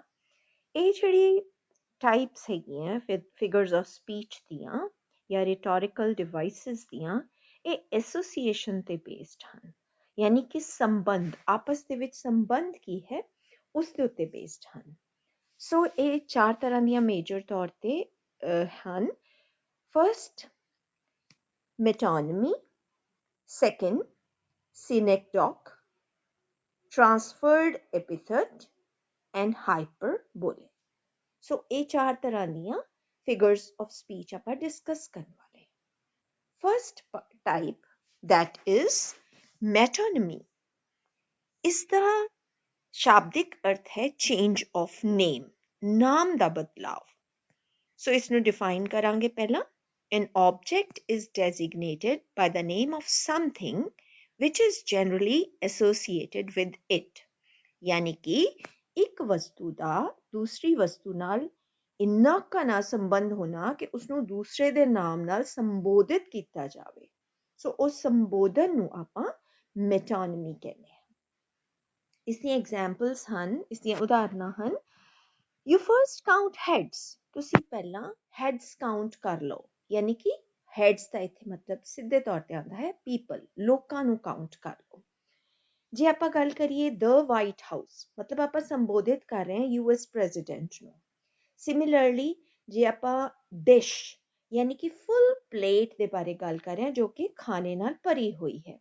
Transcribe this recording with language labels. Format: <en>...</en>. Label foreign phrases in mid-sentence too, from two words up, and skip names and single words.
<pa>ਇਹ ਜਿਹੜੀ ਟਾਈਪਸ ਹੈਗੀਆਂ</pa> <en>figures of speech</en> <pa>ਦੀਆਂ ਜਾਂ</pa> <en>rhetorical devices</en> <pa>ਦੀਆਂ, ਇਹ ਐਸੋਸੀਏਸ਼ਨ ਤੇ ਬੇਸਡ ਹਨ, ਯਾਨੀ ਕਿ ਸੰਬੰਧ, ਆਪਸ ਦੇ ਵਿੱਚ ਸੰਬੰਧ ਕੀ ਹੈ ਉਸ ਦੇ ਉੱਤੇ ਬੇਸਡ ਹਨ। ਸੋ ਇਹ ਚਾਰ ਤਰ੍ਹਾਂ ਦੀਆਂ ਮੇਜਰ ਤੌਰ ਤੇ ਹਨ।</pa> <en>First, metonymy; second, synecdoche; transferred epithet and hyperbole।</en> <pa>ਸੋ ਇਹ ਚਾਰ ਤਰ੍ਹਾਂ ਦੀਆਂ</pa> <en>figures of speech</en> <pa>ਆਪਾਂ ਡਿਸਕਸ ਕਰਨ ਵਾਲੇ।</pa> <en>First type, that is ਮੈਟੋਨਮੀ।</en> <pa>ਇਸ ਦਾ ਸ਼ਾਬਦਿਕ ਅਰਥ ਹੈ</pa> <en>change of name,</en> <pa>ਨਾਮ ਦਾ ਬਦਲਾਵ। ਸੋ ਇਸ ਨੂੰ ਡਿਫਾਈਨ ਕਰਾਂਗੇ ਪਹਿਲਾਂ।</pa> <en>An object is designated by the name of something which is generally associated with it।</en> <pa>ਯਾਨੀ ਕਿ ਇੱਕ ਵਸਤੂ ਦਾ ਦੂਸਰੀ ਵਸਤੂ ਨਾਲ ਇੰਨਾ ਘਣਾ ਸੰਬੰਧ ਹੋਣਾ ਕਿ ਉਸਨੂੰ ਦੂਸਰੇ ਦੇ ਨਾਮ ਨਾਲ ਸੰਬੋਧਿਤ ਕੀਤਾ ਜਾਵੇ। ਸੋ ਉਸ ਸੰਬੋਧਨ ਨੂੰ ਆਪਾਂ ਮੈਟੋਨਮੀ ਕਹਿੰਦੇ ਹਾਂ। ਇਸ ਦੀਆਂ ਐਗਜ਼ਾਮਪਲਸ ਹਨ, ਇਸ ਦੀਆਂ ਉਦਾਹਰਨਾਂ ਹਨ।</pa> <en>You first count heads।</en> <pa>ਤੁਸੀਂ ਪਹਿਲਾਂ</pa> <en>heads count</en> <pa>ਕਰ ਲਓ, ਯਾਨੀ ਕਿ heads ਦਾ ਇੱਥੇ ਮਤਲਬ ਸਿੱਧੇ ਤੌਰ ਤੇ ਆਉਂਦਾ ਹੈ people, ਲੋਕਾਂ ਨੂੰ ਕਾਊਂਟ ਕਰ ਲਓ। ਜੇ ਆਪਾਂ ਗੱਲ ਕਰੀਏ the White House, ਮਤਲਬ ਆਪਾਂ ਸੰਬੋਧਿਤ ਕਰ ਰਹੇ ਹਾਂ US ਪ੍ਰੈਜ਼ੀਡੈਂਟ ਨੂੰ। ਸਿਮਿਲਰਲੀ ਜੇ ਆਪਾਂ ਡਿਸ਼ ਯਾਨੀ ਕਿ</pa> <en>full plate</en> <pa>ਦੇ ਬਾਰੇ ਗੱਲ ਕਰ ਰਹੇ ਹਾਂ ਜੋ ਕਿ ਖਾਣੇ ਨਾਲ ਭਰੀ ਹੋਈ ਹੈ।</pa>